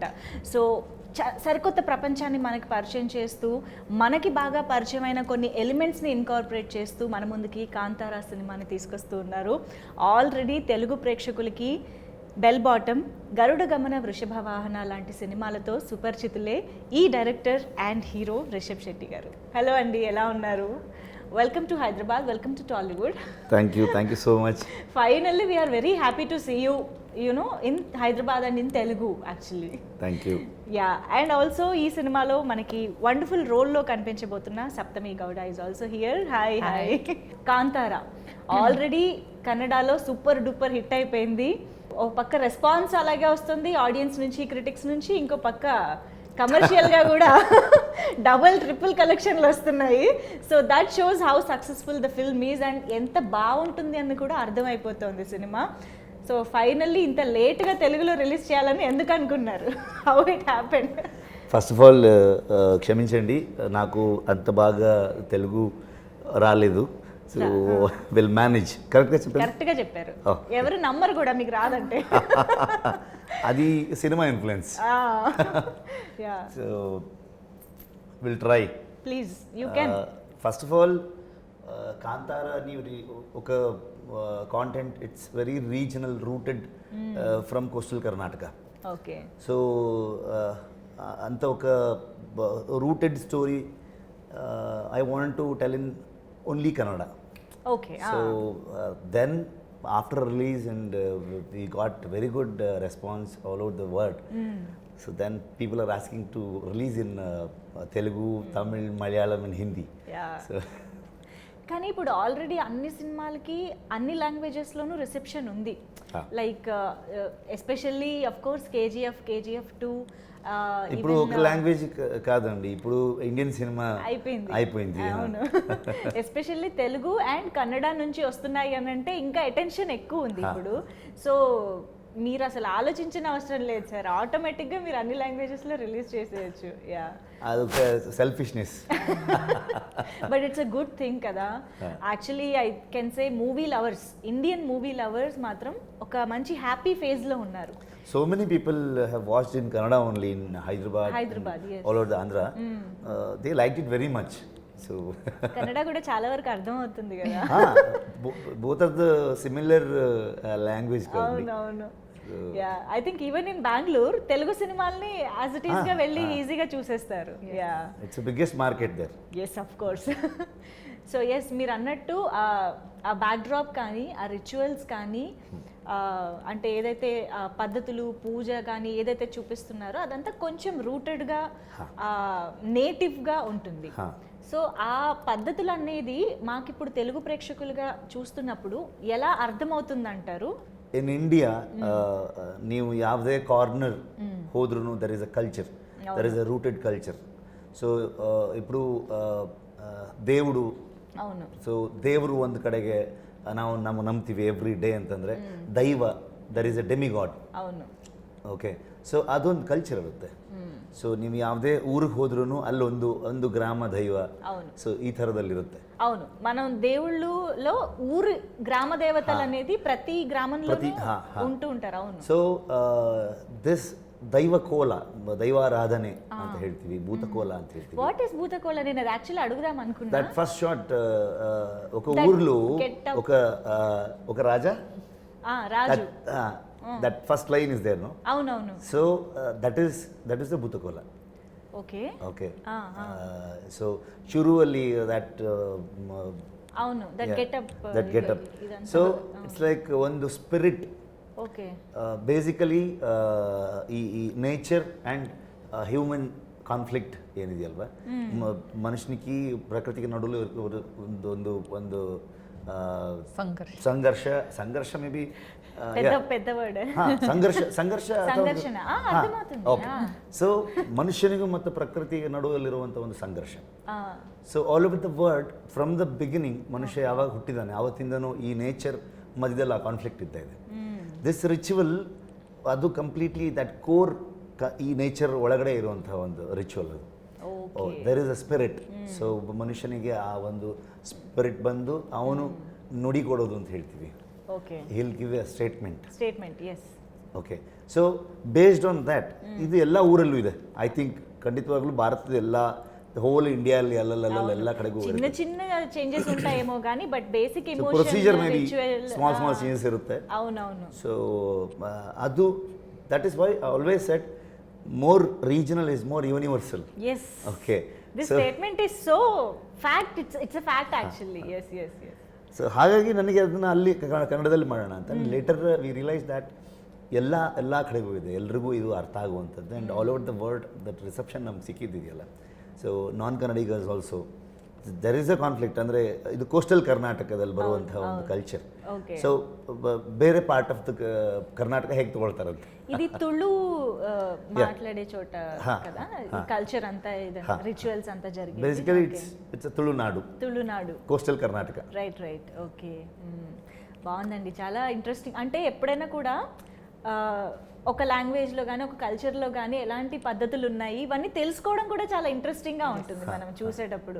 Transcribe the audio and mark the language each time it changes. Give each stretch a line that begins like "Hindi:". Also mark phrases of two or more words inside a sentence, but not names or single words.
Telugu: సో సరికొత్త ప్రపంచాన్ని మనకి పరిచయం చేస్తూ, మనకి బాగా పరిచయమైన కొన్ని ఎలిమెంట్స్ని ఇన్కార్పొరేట్ చేస్తూ మన ముందుకి కాంతారా సినిమాని తీసుకొస్తూ ఉన్నారు. ఆల్రెడీ తెలుగు ప్రేక్షకులకి బెల్ బాటమ్, గరుడ గమన, వృషభ వాహన లాంటి సినిమాలతో సుపరిచితులే ఈ డైరెక్టర్ అండ్ హీరో రిషబ్ శెట్టి గారు. హలో అండి, ఎలా ఉన్నారు?
English: Welcome to Hyderabad, welcome to Tollywood. Thank you so much. Finally, we are very happy to see you, in Hyderabad and in Telugu actually. Thank you. Yeah, and also
Telugu: ఈ సినిమాలో మనకి
English: wonderful role
Telugu: లో కనిపించబోతున్న
English: Sapthami Gowda is also here. Hi. Kantara already Kannada lo super duper hit అయిపోయింది.
Telugu: ఒక పక్క రెస్పాన్స్ అలాగే వస్తుంది ఆడియన్స్ నుంచి, క్రిటిక్స్ నుంచి, ఇంకో పక్క కమర్షియల్గా కూడా డబుల్ ట్రిపుల్ కలెక్షన్లు వస్తున్నాయి.
English: so that shows how successful the film is and
Telugu: ఎంత బాగుంటుంది అని కూడా అర్థమైపోతుంది సినిమా.
English: so finally
Telugu: ఇంత లేట్గా తెలుగులో రిలీజ్ చేయాలని ఎందుకు అనుకున్నారు?
English: how it happened? first of all
Telugu: క్షమించండి, నాకు అంత బాగా తెలుగు రాలేదు.
English: so will manage.
Telugu: కరెక్ట్గా చెప్పారు. ఎవరు నమ్మరు కూడా మీకు రాదంటే. అది సినిమా ఇన్ఫ్లుయెన్స్.
English: so will try. please you can. first of all కాంతారా
Telugu: అని ఒక
English: content, it's very regional, rooted from coastal కర్ణాటక.
Telugu: ఓకే.
English: సో
Telugu: అంత ఒక
English: rooted story I want to tell in only కన్నడ. Okay. So then after release and we got very good response all over the world. So then people are asking to release in Telugu, Tamil, Malayalam and Hindi. Yeah. So
Telugu: కానీ ఇప్పుడు ఆల్రెడీ అన్ని సినిమాలకి అన్ని లాంగ్వేజెస్లోనూ రిసెప్షన్ ఉంది.
English: like especially of course KGF 2
Telugu: ఇప్పుడు ఒక లాంగ్వేజ్ కాదండి, ఇప్పుడు ఇండియన్ సినిమా అయిపోయింది. అవును. ఎస్పెషల్లీ తెలుగు అండ్ కన్నడ నుంచి వస్తున్నాయి అని అంటే ఇంకా అటెన్షన్ ఎక్కువ ఉంది ఇప్పుడు. సో మీరు అసలు ఆలోచించిన అవసరం లేదు సార్, ఆటోమేటిక్గా మీరు అన్ని లాంగ్వేజెస్లో రిలీజ్ చేసేయచ్చు. యా, అదొక సెల్ఫిష్నెస్.
English: but it's a good thing కదా. actually I can say movie lovers, Indian movie lovers, ఇండియన్ మూవీ లవర్స్
Telugu: మాత్రం ఒక మంచి హ్యాపీ ఫేజ్లో ఉన్నారు.
English: So many people have watched in Kannada only in Hyderabad, yes. all over the Andhra. They liked it very much. So
Telugu: కన్నడ కూడా చాలా వరకు అర్థం అవుతుంది కదా.
English: both of the similar language. అవును. ya, I think even in బెంగళూరు
Telugu: తెలుగు సినిమాల్ని
English: as it is
Telugu: గా వెళ్ళి ఈజీగా చూసేస్తారు.
English: యా, it's biggest market there. yes, of course.
Telugu: సో ఎస్, మీరు అన్నట్టు ఆ బ్యాక్డ్రాప్ కానీ, ఆ రిచువల్స్ కానీ, అంటే ఏదైతే పద్ధతులు, పూజ కానీ ఏదైతే చూపిస్తున్నారో అదంతా కొంచెం రూటెడ్గా, నేటివ్గా ఉంటుంది. సో ఆ పద్ధతులు అనేది మాకు ఇప్పుడు తెలుగు ప్రేక్షకులుగా చూస్తున్నప్పుడు ఎలా అర్థమవుతుందంటారు?
English: in India
Kannada: ನೀವು ಯಾವುದೇ ಕಾರ್ನರ್ ಹೋದ್ರೂ
English: there is a culture, there is a rooted culture.
Telugu: ಸೊ ఇప్పుడు దేవుడు, అవును,
Kannada: ಸೊ ದೇವರು ಒಂದು ಕಡೆಗೆ ನಾವು ನಂಬ್ತೀವಿ
English: every day
Kannada: ಅಂತಂದರೆ ದೈವ,
English: there is a demigod.
Telugu: అవును.
Kannada: ಓಕೆ, ಸೊ ಅದೊಂದು ಕಲ್ಚರ್ ಇರುತ್ತೆ. ಸೊ ನೀವು ಯಾವುದೇ ಊರಿಗೆ ಹೋದ್ರೂ ಅಲ್ಲೊಂದು ಗ್ರಾಮ ದೈವ, ಸೊ ಈ ಥರದಲ್ಲಿರುತ್ತೆ.
Telugu: అవును, మనం దేవుళ్ళలో ఊరు గ్రామ దేవతలు అనేది ప్రతి గ్రామంలో ఉంటూ ఉంటారు. అవును.
English: so this
Kannada: దైవకోల, దైవారాధನೆ ಅಂತ ಹೇಳ್ತೀವಿ, భూతకోల ಅಂತ ಹೇಳ್ತೀವಿ.
English: what is
Telugu: భూతకోల? నేను అది యాక్చువల్లీ అడుగుదాం అనుకున్నా.
English: that first shot,
Telugu: ఒక ఊర్లో ఒక రాజా, రాజు,
English: that first line is there, no?
Telugu: అవునవును.
English: so that is the భూతకోల.
Telugu: ఓకే.
Kannada: సో ಶುರುವಲ್ಲಿ ದಟ್,
Telugu: అవును,
English: that getup. so it's like
Kannada: ಒಂದು ಸ್ಪಿರಿಟ್.
Telugu: ఓకే.
Kannada: ಬೇಸಿಕಲಿ ಈ
English: nature and human conflict
Kannada: ఏనిది అಲ್ವಾ, ಮನುಷ್ಯನಿಗೆ ಪ್ರಕೃತಿಗೆ ನಡುವಲ್ಲಿ ಒಂದು సంఘర్ష మేబీ
Telugu: పెద్ద వర్డ్,
Kannada: ಸಂಘರ್ಷ. ಸೊ ಮನುಷ್ಯನಿಗೂ ಮತ್ತು ಪ್ರಕೃತಿಗೆ ನಡುವಲ್ಲಿರುವಂಥ ಒಂದು ಸಂಘರ್ಷ.
English: so all over the world, from the beginning
Kannada: ಮನುಷ್ಯ ಯಾವಾಗ ಹುಟ್ಟಿದಾನೆ ಆವತ್ತಿಂದನೂ ಈ ನೇಚರ್ ಮಧ್ಯದಲ್ಲಿ ಆ ಕಾನ್ಫ್ಲಿಕ್ಟ್ ಇದ್ದ ಇದೆ.
English: this ritual
Kannada: ಅದು
English: completely that core
Kannada: ಈ ನೇಚರ್ ಒಳಗಡೆ ಇರುವಂತಹ ಒಂದು ರಿಚುವಲ್ ಅದು.
English: there is a spirit.
Kannada: ಸೊ ಒಬ್ಬ ಮನುಷ್ಯನಿಗೆ ಆ ಒಂದು ಸ್ಪಿರಿಟ್ ಬಂದು ಅವನು ನುಡಿ ಕೊಡೋದು ಅಂತ ಹೇಳ್ತೀವಿ. ಓಕೆ,
English: he'll give a statement. ಎಸ್. okay, so based on that
Kannada: ಇದು ಎಲ್ಲ ಊರಲ್ಲೂ ಇದೆ.
English: I think
Kannada: ಖಂಡಿತವಾಗ್ಲೂ ಭಾರತದ ಎಲ್ಲ ಹೋಲ್ ಇಂಡಿಯಾಲ್ಲಿ ಎಲ್ಲ ಕಡೆಗೂ
Telugu: చిన్న చిన్న చేంజస్ ఉంటాయేమో కానీ
English: but basic emotion procedure may be small changes ಇರುತ್ತೆ.
Telugu: అవునవును.
English: ಸೊ ಅದು that is why I always said more regional is more universal. ಎಸ್. ಓಕೆ, this statement is so fact. It's a fact actually. Yes.
Kannada: ಸೊ ಹಾಗಾಗಿ ನನಗೆ ಅದನ್ನು ಅಲ್ಲಿ ಕನ್ನಡದಲ್ಲಿ ಮಾಡೋಣ ಅಂತ.
English: later we realise that
Kannada: ಎಲ್ಲ ಕಡೆಗೂ ಇದೆ, ಎಲ್ರಿಗೂ ಇದು ಅರ್ಥ ಆಗುವಂಥದ್ದು.
English: and all over the world that reception
Kannada: ನಮ್ಗೆ ಸಿಕ್ಕಿದ್ದಿದೆಯಲ್ಲ.
English: so non-Kannadigas also there is a conflict.
Kannada: ಅಂದರೆ ಇದು ಕೋಸ್ಟಲ್ ಕರ್ನಾಟಕದಲ್ಲಿ ಬರುವಂತಹ ಒಂದು ಕಲ್ಚರ್. ಸೊ ಬೇರೆ
English: part of the
Kannada: ಕರ್ನಾಟಕ ಹೇಗೆ ತಗೊಳ್ತಾರಂತೆ
Telugu: ఇది తుళు మాట్లాడే చోట కదా ఈ కల్చర్ అంతా ఇదంతా రిచువల్స్ అంతా జరిగేది.
English: basically it's తుళునాడు coastal కర్ణాటక.
Telugu: రైట్. ఓకే, బాగుందండి, చాలా ఇంట్రెస్టింగ్. అంటే ఎప్పుడైనా కూడా ఒక లాంగ్వేజ్లో కానీ ఒక కల్చర్లో కానీ ఎలాంటి పద్ధతులు ఉన్నాయి ఇవన్నీ తెలుసుకోవడం కూడా చాలా ఇంట్రెస్టింగ్ గా ఉంటుంది మనం చూసేటప్పుడు.